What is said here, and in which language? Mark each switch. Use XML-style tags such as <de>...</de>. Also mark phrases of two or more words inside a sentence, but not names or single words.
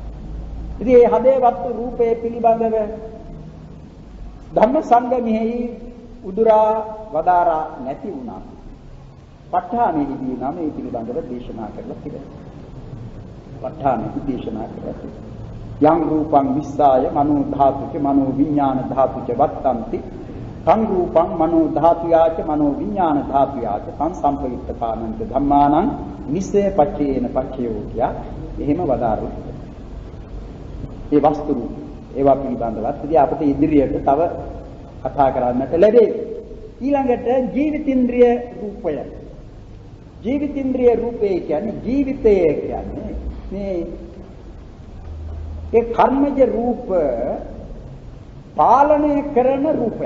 <si>ඉතින් මේ හදේ වස්තු රූපයේ පිළිබඳව ධම්ම සංගමෙහි උදුරා වදාරා නැති වුණා. ප ဋ ාණෙහිදී නම් මේ පිළිබඳව දේශනා කරලා තිබෙනවා. ප ဋ ාණෙහි දේශනා කරලා තිබෙනවා.</si> <pi>යම් රූපං විස්සාය මනෝ ධාතුච මනෝ විඥාන ධාතුච වත්තන්ති සං රූපං මනෝ ධාතුයාච මනෝ විඥාන ධාතුයාච සං සම්පයුක්ත කාමන්ත ධම්මානං නිස්සය පච්චේන පච්චයෝ</pi> <si>කියා එහෙම වදාරු. ඒ වස්තු රූප ඒවා පිළිබඳවත් ඉතින් අපිට ඉදිරියට තව කතා කරන්නට ලැබේ. ඊළඟට ජීවිතින්ද්‍රිය රූපය. ජීවිතින්ද්‍රිය රූපය කියන්නේ ජීවිතය කියන්නේ මේ ඒ කර්මජ රූප පාලනය කරන රූපයක්.</si>